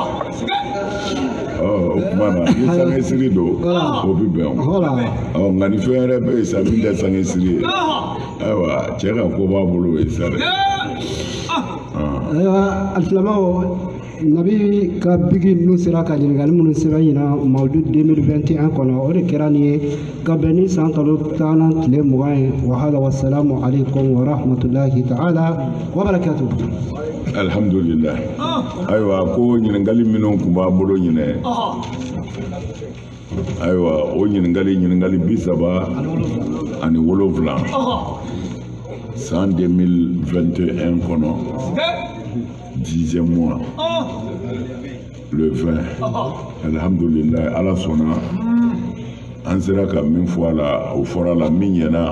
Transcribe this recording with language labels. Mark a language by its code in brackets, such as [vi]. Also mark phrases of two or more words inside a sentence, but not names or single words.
[bm] o tuma na ni sanga siri don o bɛ bɛn o nka ni fɛn wɛrɛ bɛ yen sa min tɛ sanga siri ye ayiwa cɛ ka ko b'a bolo o ye sa dɛ ayiwa alisilamɛw nabi ka bigi ninnu sera ka ɲininkali minnu sera ɲinan mawudu 2021 kɔnɔ o de kɛra nin ye ka bɛn ni san kalo 10 tile 20 ye wahada [ar] وسلام عليكم ورحمة الله تعالى وبركاته [bm] alhamdulillah ayiwa ko ɲininkali minnu tun b'a bolo ɲinɛ ayiwa o ɲininkali 37 san 2021 kɔnɔ 10e [fr] mois le [bm] 20 alhamdulillah ala sɔnna an sera ka min fɔ a la o fɔra la min ɲɛna